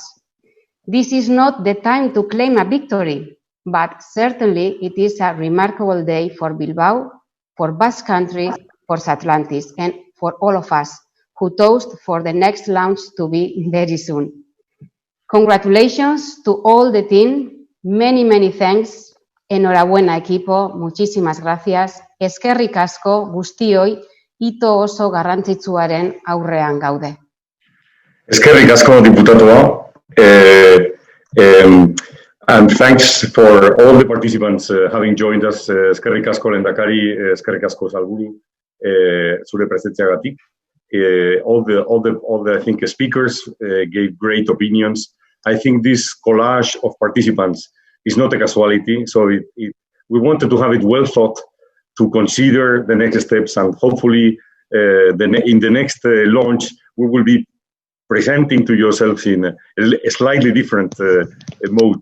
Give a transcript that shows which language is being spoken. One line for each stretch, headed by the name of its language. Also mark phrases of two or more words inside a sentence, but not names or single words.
English: This is not the time to claim a victory, but certainly it is a remarkable day for Bilbao, for Basque Country, for SATLANTIS, and for all of us who toast for the next launch to be very soon. Congratulations to all the team, many thanks,
Spanish: enhorabuena equipo, muchísimas gracias,
Basque: eskerrik asko guztioi, hito oso garrantzitsuaren aurrean gaude. Eskerrik asko diputatua.
English: And thanks for all the participants having joined us.
Basque: Eskerrik asko lehendakari, eskerrik asko Salburu, zure presentziagatik.
English: All the I think speakers gave great opinions. I think this collage of participants is not a casualty, so we wanted to have it well thought to consider the next steps, and hopefully in the next launch we will be presenting to yourselves in a slightly different mode.